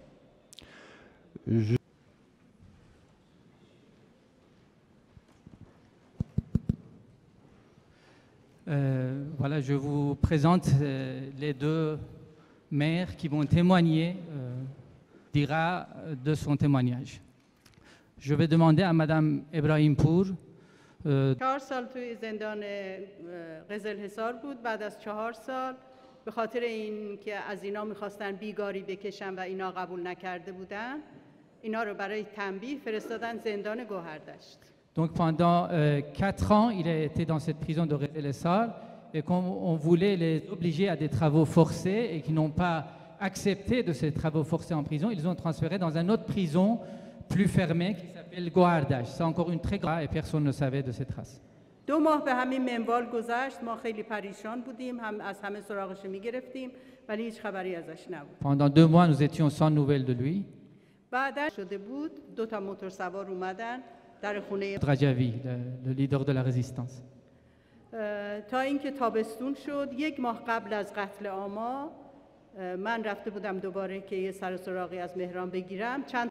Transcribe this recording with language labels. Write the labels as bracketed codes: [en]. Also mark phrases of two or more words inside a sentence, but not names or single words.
[fr] Voilà, je vous présente les deux maires qui vont témoigner d'Ira de son témoignage. Je vais demander à Madame Ebrahimpour. [fa] 4 سال توی زندان قزل حصار بود. بعد از 4 سال به خاطر این که از اینا میخواستن بیگاری بکشن و اینا قبول نکرده بودن، اینا رو برای تنبیه فرستادن زندان گوهردشت. [fr] Donc pendant 4 ans, il a été dans cette prison de Qezl Essar, et quand on voulait les obliger à des travaux forcés et qui n'ont pas accepté de ces travaux forcés en prison, ils ont transféré dans une autre prison plus fermée qui s'appelle Gohardash. C'est encore une très grande et personne ne savait de ces traces. [fa] 2 ماه به همین منوال گذشت. ما خیلی پریشان بودیم، هم از همه سراغش میگرفتیم ولی هیچ خبری ازش نبود. [fr] Pendant 2 mois, nous étions sans nouvelles de lui. [fa] بعدش شده بود 2 تا موتور سوار اومدن در خونه [fr] Rajavi, le leader de la résistance. [fa] تا اینکه تابستون شد. 1 ماه قبل از قتل آما من رفته بودم دوباره که یه سر سراغی از مهران بگیرم. چند